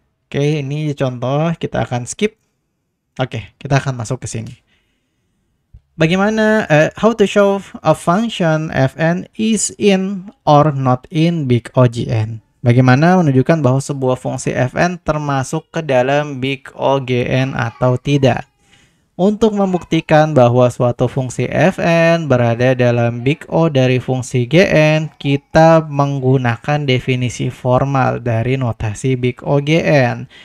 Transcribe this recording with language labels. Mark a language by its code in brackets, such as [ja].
[id] Oke, ini contoh, kita akan skip. Oke, kita akan masuk ke sini. [en] Bagaimana how to show a function fn is in or not in big OGN. [id] Bagaimana menunjukkan bahwa sebuah fungsi fn termasuk ke dalam big OGN atau tidak. Untuk membuktikan bahwa suatu fungsi fn berada dalam big O dari fungsi gn, kita menggunakan definisi formal dari notasi big OGN.